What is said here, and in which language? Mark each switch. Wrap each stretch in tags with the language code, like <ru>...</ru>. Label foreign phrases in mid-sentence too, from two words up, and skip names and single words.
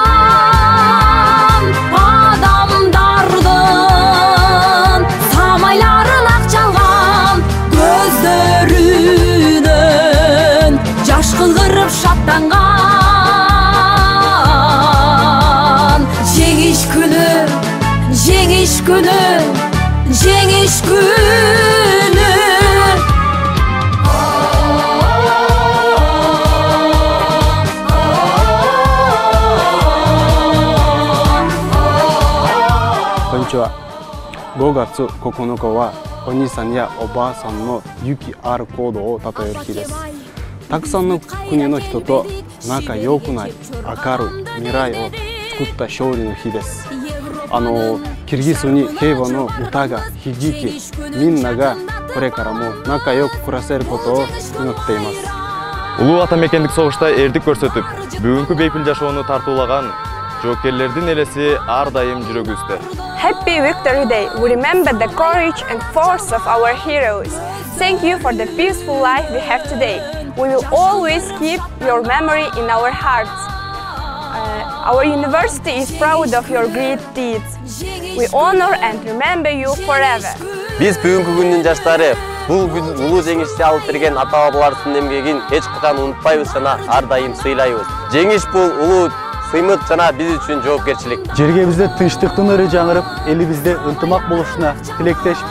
<ky>Адамдардын самайларын ак чалган, көздөрүнөн жаш кыгырып шаттанган. Жеңиш күнү, жеңиш күнү, жеңиш күнү.</ky> <ja>Konnichiwa. 5月9日はお兄さんやおばあさんの勇気ある行動を称える日です。たくさんの国の人と仲良くなり、明るい未来を作った勝利の日です。キルギスに平和の歌が響き、みんながこれからも仲良く暮らせることを祈っています。 Улуу ата мекендик согушта эрдик көрсөтүп, бүгүнкү бейпил жашоону тартуулаган жоокерлердин элеси ар дайым жүрөгүбүздө.</ja> <en>Happy Victory Day! We remember the courage and force of our heroes. Thank you for the peaceful life we have today. We will always keep your memory in our hearts. Our university is proud of your great deeds. We honor and remember you forever.</en> <ky>Биз бүгүнкү күндүн жаштары бул улуу жеңишти алып берген ата-бабалардын эмгегин эч качан унутпайбыз жана ар дайым сыйлайбыз. Жеңиш бул улуу сыймыт жана биз үчүн жоопкерчилик. Жергебизде тынчтыктын өрү жаңырып, элибизде ынтымак болушуна тилектешпиз.</ky>